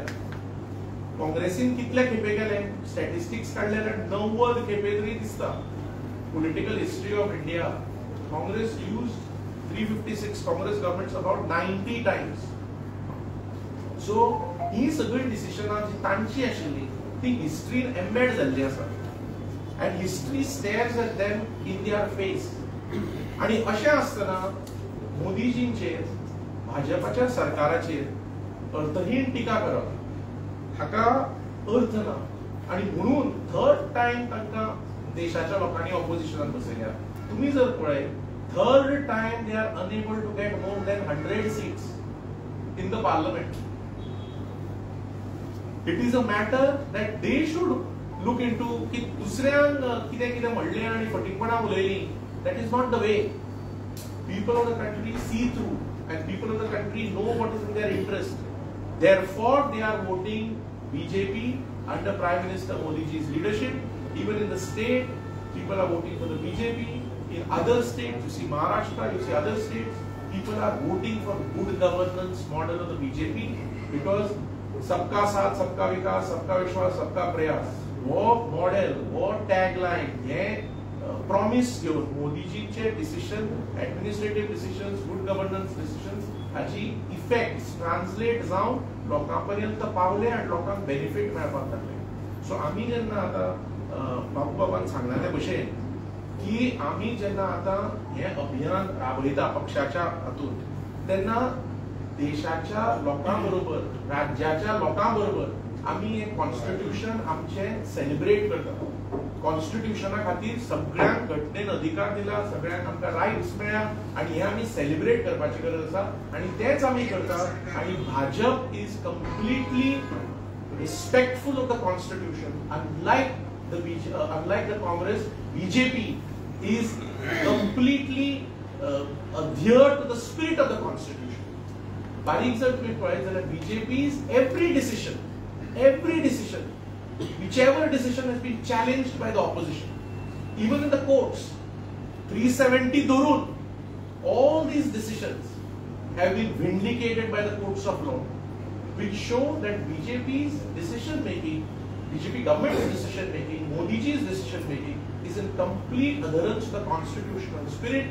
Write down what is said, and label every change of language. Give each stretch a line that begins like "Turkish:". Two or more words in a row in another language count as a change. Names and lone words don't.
Konkani: काँग्रेसीन कितले खेपे केले स्टॅटिस्टिक्स काडले जाल्यार 90 खेपे तरी दिसता.
English: Political history of India Congress used 356 Congress governments about 90 times.
Konkani: सो ही सगळी डिसिजनां जी तांची आशिल्ली ती हिस्ट्रीन एम्बेड जाल्ली आसा
English: and history stares at them in their face.
Konkani: आणि अशें आसतना मोदीजींचेर भाजपाच्या सरकाराचेर अर्थहीन टिका करप हाका अर्थ ना. आणि म्हणून
English: third time
Konkani: तांकां देशाच्या लोकांनी ऑपोजिशनात बसयल्या. तुम्ही जर पळयत
English: third time they are unable to get more than 100 seats in the parliament. It is a matter that they should look into
Konkani: की दुसऱ्यांक कितें कितें म्हणलें आनी फटीकपणां उलयलीं.
English: That is not the way. People of the country see through and people of the country know what is in their interest. Therefore, they are voting BJP under Prime Minister Modi's leadership. Even in the state, people are voting for the BJP. In other states, you see Maharashtra, you see other states, people are voting for good governance model of the BJP because
Hindi: सबका साथ, सबका विकास, सबका विश्वास, सबका प्रयास. वो model, वो tagline, ये
Konkani: प्रॉमिस घेऊन मोदीजींचे डिसिजन,
English: administrative decisions, good governance decisions
Konkani: हाची
English: effects translate
Konkani: जावन लोकांपर्यंत पावले आणि लोकांक बेनिफिट मेळपाक लागले. सो आमी जेन्ना आतां बाबू बाबान सांगलेले भशेन की आमी जेन्ना आतां हे अभियान राबयता पक्षाच्या हातून तेन्ना देशाच्या लोकां बरोबर, राज्याच्या लोकां बरोबर आमी हे कॉन्स्टिट्यूशन आमचे सेलिब्रेट करता. कॉन्स्टिट्यूशना खातीर सगळ्यांक घटनेन अधिकार दिला, सगळ्यांक आमकां रायट्स मेळ्ळ्या आणि हे आमी सेलिब्रेट करपाची गरज आसा आणि तेच आमी करता.
English: आणि BJP is completely respectful of the constitution. Unlike the Congress, BJP is completely adhere to the spirit of the constitution.
Konkani: बारीक जर तुम्ही पळयत जाल्यार
English: BJP is every decision whichever decision has been challenged by the opposition, even in the courts, 370 dhurun, all these decisions have been vindicated by the courts of law, which show that BJP's decision making, BJP government's decision making, Modi ji's decision making is in complete adherence to the constitutional spirit.